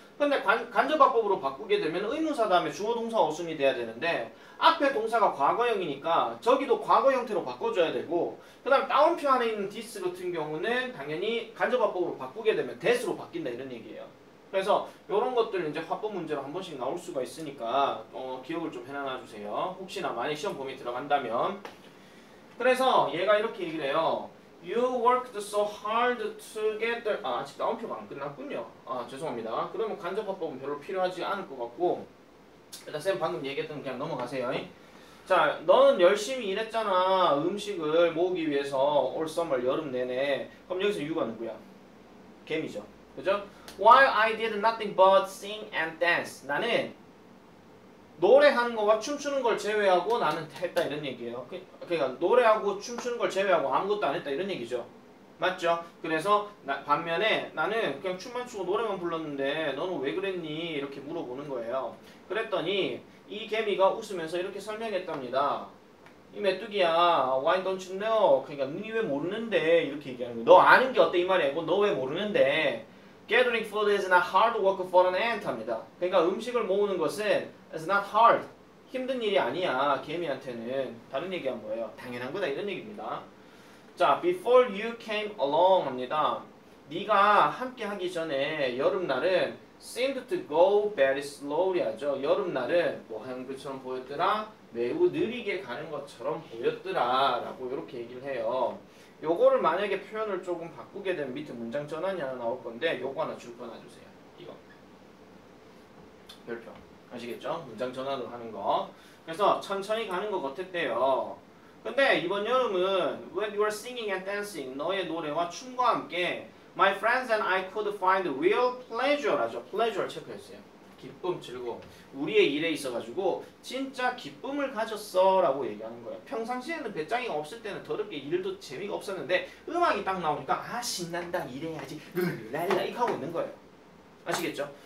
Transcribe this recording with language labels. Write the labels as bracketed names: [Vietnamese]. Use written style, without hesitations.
[Korean] 근데 간접화법으로 바꾸게 되면 의문사 다음에 주어 동사 어순이 돼야 되는데 앞에 동사가 과거형이니까 저기도 과거 형태로 바꿔줘야 되고 그 다음 따옴표 안에 있는 this 같은 경우는 당연히 간접화법으로 바꾸게 되면 that으로 바뀐다 이런 얘기예요. 그래서 이런 것들 이제 화법 문제로 한 번씩 나올 수가 있으니까 기억을 좀 해놔 주세요. 혹시나 만약 시험 범위에 들어간다면. 그래서 얘가 이렇게 얘기를 해요. [English] You worked so hard to get there. [Korean] 아직 따옴표가 안 끝났군요. 죄송합니다. 그러면 간접화법은 별로 필요하지 않을 것 같고 일단 쌤 방금 얘기했던 거 그냥 넘어가세요. 자, 너는 열심히 일했잖아. 음식을 모으기 위해서 올 summer 여름 내내. 그럼 여기서 you가 누구야? 개미죠. 그죠? [English] While I did nothing but sing and dance. [Korean] 나는 노래하는 거와 춤추는 걸 제외하고 나는 했다 이런 얘기예요. 그러니까 노래하고 춤추는 걸 제외하고 아무것도 안 했다 이런 얘기죠. 맞죠? 그래서 반면에 나는 그냥 춤만 추고 노래만 불렀는데 너는 왜 그랬니? 이렇게 물어보는 거예요. 그랬더니 이 개미가 웃으면서 이렇게 설명했답니다. 이 메뚜기야, [English] why don't you know? [Korean] 그러니까 니 왜 모르는데 이렇게 얘기하는 거야. 너 아는 게 어때 이 말이 아니고 너 왜 모르는데? [English] Gathering food is not hard work for an ant [Korean] 합니다. 그러니까 음식을 모으는 것은 [English] is not hard. [Korean] 힘든 일이 아니야. 개미한테는. 다른 얘기가 뭐예요? 당연한 거다 이런 얘기입니다. 자, [English] before you came along [Korean] 합니다. 네가 함께 하기 전에 여름날은 [English] seemed to go very slowly [Korean] 하죠. 여름날은 뭐 하는 것처럼 보였더라? 매우 느리게 가는 것처럼 보였더라 라고 이렇게 얘기를 해요. 요거를 만약에 표현을 조금 바꾸게 되면 밑에 문장 전환이 하나 나올 건데 요거 하나 줄 거 놔주세요. 이거 별표 아시겠죠? 문장 전환을 하는 거. 그래서 천천히 가는 것 같았대요. 근데 이번 여름은 [English] when you are singing and dancing [Korean] 너의 노래와 춤과 함께 [English] my friends and I could find real pleasure [Korean] 하죠. pleasure 체크했어요. 기쁨, 즐거움. 우리의 일에 있어가지고 진짜 기쁨을 가졌어 라고 얘기하는 거예요. 평상시에는 배짱이가 없을 때는 더럽게 일도 재미가 없었는데 음악이 딱 나오니까 아 신난다 이래야지 랄라 이거 하고 있는 거예요. 아시겠죠?